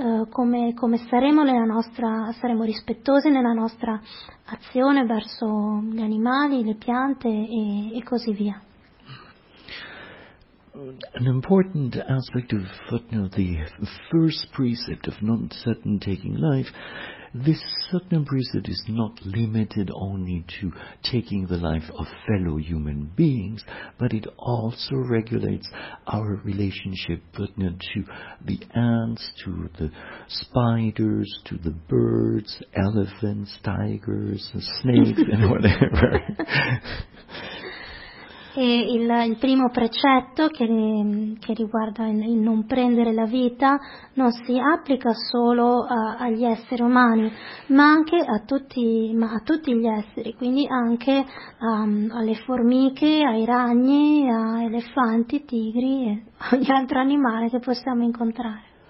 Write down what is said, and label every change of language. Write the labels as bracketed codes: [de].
[it] Come saremo saremo rispettosi nella nostra azione verso gli animali, le piante e così via. [en] An important aspect of the first precept of not taking life, this certain precept is not limited only to taking the life of fellow human beings, but it also regulates our relationship to the ants, to the spiders, to the birds, elephants, tigers, snakes, and whatever. [it] E il primo precetto che riguarda il non prendere la vita non si applica solo agli esseri umani, ma anche a tutti gli esseri, quindi anche alle formiche, ai ragni, a elefanti, tigri e ogni altro animale che possiamo incontrare.